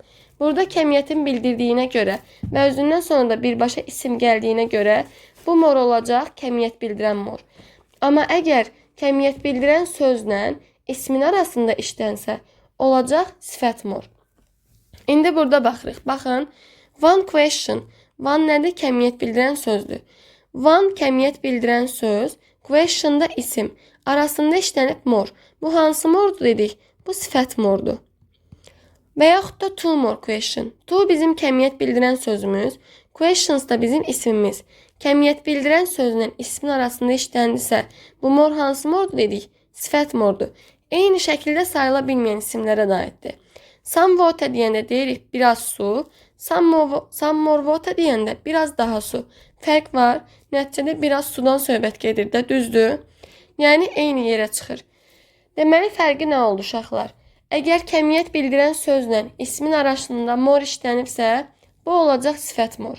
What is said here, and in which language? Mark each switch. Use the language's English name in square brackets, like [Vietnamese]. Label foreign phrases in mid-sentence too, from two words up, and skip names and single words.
[Azerbaijani] Burada kəmiyyətin bildirdiyinə görə və özündən sonra da birbaşa isim gəldiyinə görə bu more olacaq, kəmiyyət bildirən more. Amma əgər kəmiyyət bildirən sözlə ismin arasında işlənsə, olacaq sifət more. İndi burada baxırıq. Baxın, [English] one question. One nədir? [Azerbaijani] Kəmiyyət bildirən sözdür. One kəmiyyət bildirən söz, question da isim. Arasında işlənib more. Bu hansı more'dur dedik? Bu sifət more'dur. Və yaxud da [English] two more question. [Azerbaijani] Two bizim kəmiyyət bildirən sözümüz, questions da bizim ismimiz. Kəmiyyət bildirən sözlə ismin arasında işləndisə, bu more hansı more'dur dedik? Sifət more'dur. Eyni şəkildə sayıla bilməyən isimlərə də aiddir. [English] Some water [Azerbaijani] deyəndə deyirik biraz su, [English] some more water [Azerbaijani] deyəndə biraz daha su. Fərq var, nəticədə biraz sudan söhbət gedir də, düzdür? Yəni eyni yerə çıxır. Deməli fərqi nə oldu uşaqlar? Əgər kəmiyyət bildirən sözlə ismin arasında more işlənibsə, bu olacaq sifət more.